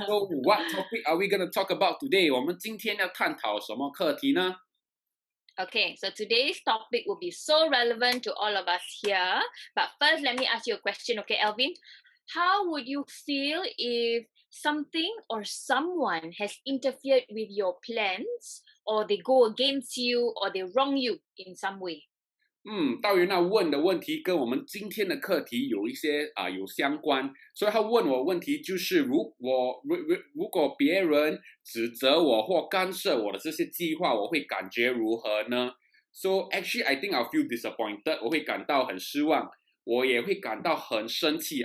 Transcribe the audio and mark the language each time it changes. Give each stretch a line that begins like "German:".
English: So, what topic are we going to talk about today？
Chinese: 我们今天要探讨什么课题呢？
English: Okay, so today's topic will be so relevant to all of us here. But first, let me ask you a question, okay, Alvin? How would you feel if something or someone has interfered with your plans, or they go against you, or they wrong you in some way?
Chinese: 大云那问的问题跟我们今天的课题有一些有相关，所以他问我问题就是，如果别人指责我或干涉我的这些计划，我会感觉如何呢？
English: So actually, I think I'll feel disappointed.
Chinese: 我会感到很失望，我也会感到很生气。